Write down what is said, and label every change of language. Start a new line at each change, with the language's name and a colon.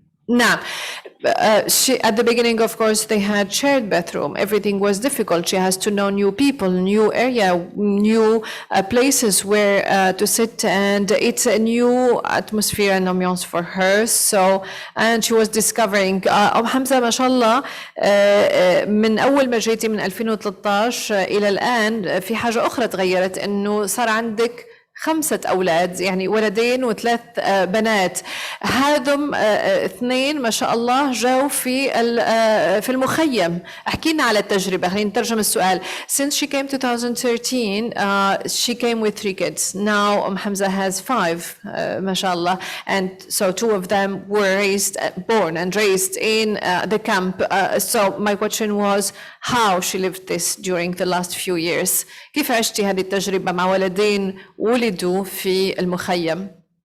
English: Now, at the beginning, of course, they had shared bathroom. Everything was difficult. She has to know new people, new area, new places where to sit, and it's a new atmosphere and ambiance for her. So, and she was discovering.
Arabic: حمزة ما شاء الله من أول ما جيتي من 2013 إلى الآن في حاجة أخرى تغيرت، إنه صار عندك 5 أولاد، يعني ولدين و3 بنات. هذم 2 ما شاء الله جو في المخيم. احكي لنا على التجربة، خلينا نترجم السؤال.
English: Since she came 2013, she came with 3 kids. Now Hamza has 5 ما شاء الله, and so 2 of them were born and raised in the camp. So my question was how she lived this during the last few years.
Arabic: كيف عشتي هذه التجربة مع ولدين ولدوا في المخيم؟